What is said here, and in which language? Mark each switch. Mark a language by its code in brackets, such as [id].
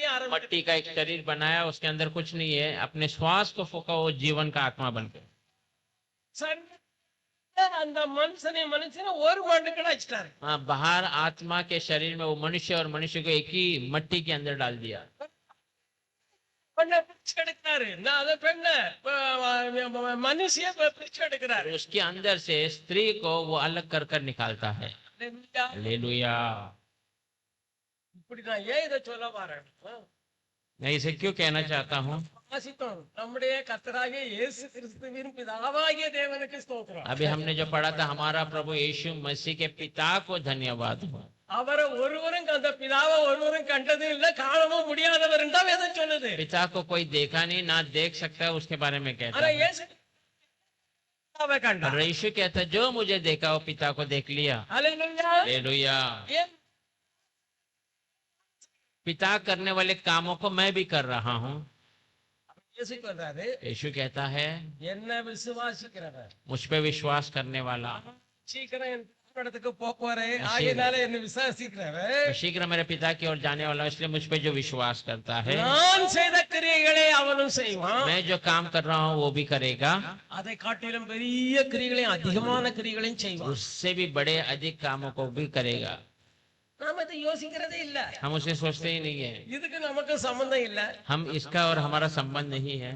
[hi] मट्टी का एक शरीर बनाया, उसके अंदर कुछ नहीं है, अपने श्वास को फूका, वो जीवन का आत्मा बन गया। [ta] அந்த மனுஷனை ஒரு மண்ணுக்குள்ள வச்சிட்டாரு. [hi] हाँ, बाहर आत्मा के शरीर में वो मनुष्य और मनुष्य को एक ही मट्टी के अंदर डाल दिया। [ta] பெண்ணை பிரிச்சு எடுக்கிறாரு. நான் அதை பெண்ணை மனுஷிய பிரிச்சு எடுக்கிறாரு. [hi] उसके अंदर से स्त्री को वो अलग कर कर निकालता है। हालेलुया। [ta] இப்படி நான் ஏன் இதை சொல்ல வரேன்? [hi] मैं इसे क्यों कहना चाहता हूँ? [ta] வாசித்தோம். நம்முடைய கர்த்தராகிய இயேசு கிறிஸ்துவின் பிதாவாகிய தேவனுக்கு ஸ்தோத்திரம். [hi] अभी हमने जो पढ़ा था, हमारा प्रभु यीशु मसीह के पिता को धन्यवाद हो। [ta] அவரை ஒருவரும் அந்த பிதாவை ஒருவரும் கண்டது இல்ல, காணவும் முடியாதவர் தான் வேதம் சொல்லுது. [hi] पिता को कोई देखा नहीं, ना देख सकता, उसके बारे में कहता [ta] ஆனா [hi] है। [ta] இயேசு பிதாவை கண்டார். [hi] और यीशु कहता है, जो मुझे देखा वो पिता को देख लिया। [ta] ஹல்லேலூயா. [hi] हालेलुया। [ta] ஏன் [hi] पिता करने वाले कामों को मैं भी कर रहा हूँ। [ta] இயேசு சொல்றாரு, [hi] यीशु कहता है, [ta] என்ன விசுவாசிக்கிறவர் [hi] मुझ पे विश्वास करने वाला, [ta] சீக்கிரம் என் இடத்துக்கு போறே, ஆகையினால என்ன விசுவாசிக்கிறவர் [hi] शीघ्र मेरे पिता की ओर जाने वाला, इसलिए मुझ पे जो विश्वास करता है, [ta] நான் செய்த கிரியைகளை அவனும் செய்வான். [hi] मैं जो काम कर रहा हूँ वो भी करेगा, [ta] அதை காட்டிலும் பெரிய கிரியைகளையும் அதிகமான கிரியைகளையும் செய்வான். [hi] उससे भी बड़े अधिक कामों को भी करेगा। [ta] நாம இதை யோசிக்கிறதே இல்ல. [hi] हम उसे सोचते ही नहीं है। [ta] இதுக்கு நமக்கு சம்பந்தம் இல்ல. [hi] हम इसका और हमारा संबंध नहीं है।